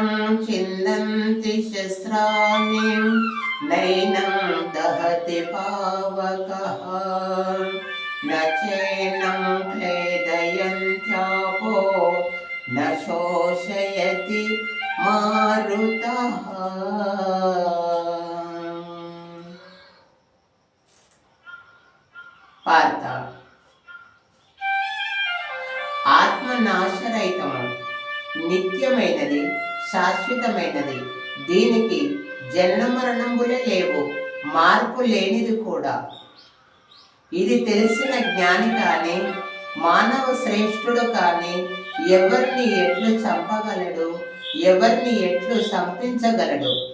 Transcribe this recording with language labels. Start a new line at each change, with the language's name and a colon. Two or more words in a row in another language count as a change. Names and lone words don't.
Sanskrit: छिन्दन्ति शस्त्राणि नैनं दहति पावकः न चैनं क्लेदयन्त्यापो न शोषयति मारुतः
Telugu: పార్థ ఆత్మ నాశరహితము, నిత్యమైనది, శాశ్వతమైనది. దీనికి జనన మరణములే లేవు, మార్పు లేనిది కూడా. ఇది తెలిసిన జ్ఞాని కానీ మానవ శ్రేష్ఠుడు కానీ ఎవరిని ఎట్లు చంపగలడు, ఎవరిని ఎట్లు సంపించగలడు?